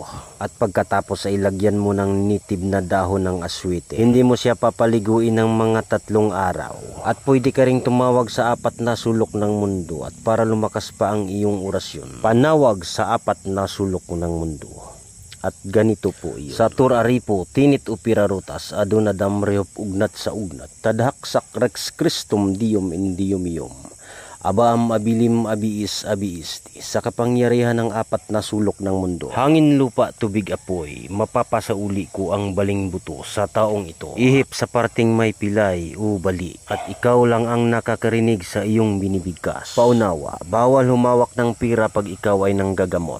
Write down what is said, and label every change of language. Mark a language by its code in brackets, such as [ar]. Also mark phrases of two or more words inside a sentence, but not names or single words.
[tl] At pagkatapos ay lagyan mo ng nitib na dahon ng aswite. Hindi mo siya papaliguin ng mga 3 araw. At pwede ka ring tumawag sa 4 na sulok ng mundo at para lumakas pa ang iyong orasyon, panawag sa 4 na sulok ng mundo. At ganito po iyon. Sa turaripo, tinit upirarutas, aduna damreop ugnat sa ugnat, tadhaksak rex Christum dium in dium ium. Abaam abilim abiis abiisti, sa kapangyarihan ng 4 na sulok ng mundo. Hangin, lupa, tubig, apoy, mapapasauli ko ang baling buto sa taong ito. Ihip sa parting may pilay o bali, at ikaw lang ang nakakarinig sa iyong binibigkas. Paunawa, bawal humawak ng pira pag ikaw ay nanggagamot.